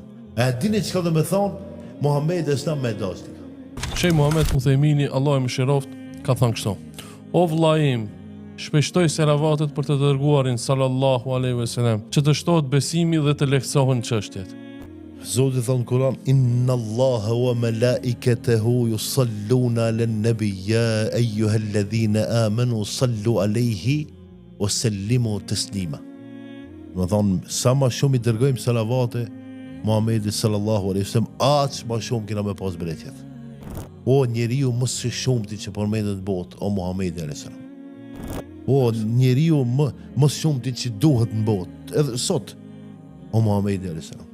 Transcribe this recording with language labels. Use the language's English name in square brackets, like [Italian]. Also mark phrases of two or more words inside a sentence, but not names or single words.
[Albanian] A dini çka do të thonë Muhamedi Islam me dashur? Shej Muhammed Muthemini, Allah e mëshiroft, ka thënë kështu: O vëlla im, shpeshtoj selavatet për të dërguarin [Arabic] صلى الله عليه وسلم, [Albanian] që të shtohet besimi dhe të lehtësohen çështjet. Zoti thon Kur'an: [Arabic] إن الله وملائكته يصلون على النبي يا أيها الذين آمنوا صلوا عليه وسلموا تسليما. [Albanian] Do thon sa më shumë I dërgojmë salavate Muhamedit [Arabic] صلى الله عليه وسلم, [Albanian] aq më shumë kena me pas bereqet. O njeriu më së shumti që përmendet në botë, o Muhamedi [Arabic] عليه السلام. [Albanian] O njeriu më shumti që duhet në botë, edhe sot, o Muhamedi [Arabic] عليه السلام.